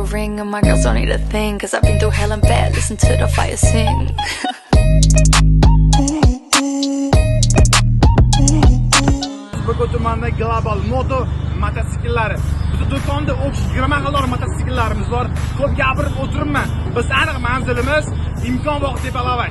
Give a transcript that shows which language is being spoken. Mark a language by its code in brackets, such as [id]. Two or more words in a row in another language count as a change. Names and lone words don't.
[en] ring and my girls don't need a thing, cause I've been through hell and bad, listen to the fire sing. [uz] Bugun tumanda Global Moto mototsikllari. Bizning do'konda 20 xil mototsikllarimiz bor. Ko'p gapirib o'tiribman. Biz aniq manzilimiz imkon bog' Tepalavash.